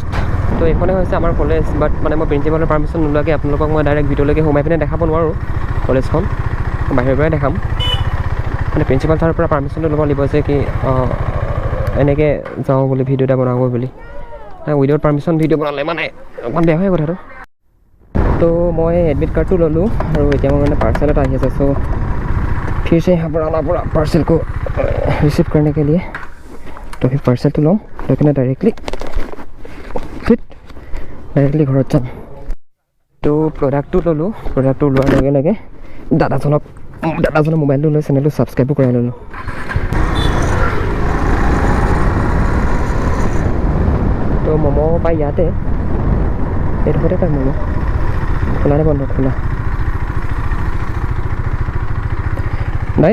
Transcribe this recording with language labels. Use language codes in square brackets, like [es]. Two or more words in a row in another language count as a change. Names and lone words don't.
[as] তো এইখনে হৈছে আমাৰ কলেজ, বাট মানে মই প্ৰিন্সিপালৰ পাৰ্মিশ্যন নোলোৱাকৈ আপোনালোকক মই ডাইৰেক্ট ভিতৰলৈকে সোমাই পিনে দেখাব নোৱাৰোঁ কলেজখন, বাহিৰৰ পৰাই দেখাম। মানে প্ৰিন্সিপাল ছাৰৰ পৰা পাৰ্মিশ্যনটো ল'ব লাগিব যে কি এনেকৈ যাওঁ বুলি ভিডিঅ' এটা বনাব বুলি। [en] without permission [as] ভিডিঅ' বনালে মানে অকণমান বেয়া হয় কথাটো। তো মই এডমিট কাৰ্ডটো ল'লোঁ, আৰু এতিয়া মই মানে पार्सल এটা আহি আছে। [hi] सो फिर से यहाँ पर आना पड़ा पार्सल को रिसीव करने के लिए। तो फिर पार्सल तो लूँ, लेकिन डायरेक्टली [as] ঘৰত যাম। तो प्रडाक्टটো ল'লোঁ, प्रडाक्टটো লোৱাৰ লগে লগে দাদাজনৰ মোবাইলটো লৈ চেনেলটো ছাবস্ক্ৰাইবো কৰাই ল'লোঁ। তো ম'ম' পাই ইয়াতে, এইডোখৰতে পায় ম'ম'। খোলা নে বন্ধ? খোলা নাই।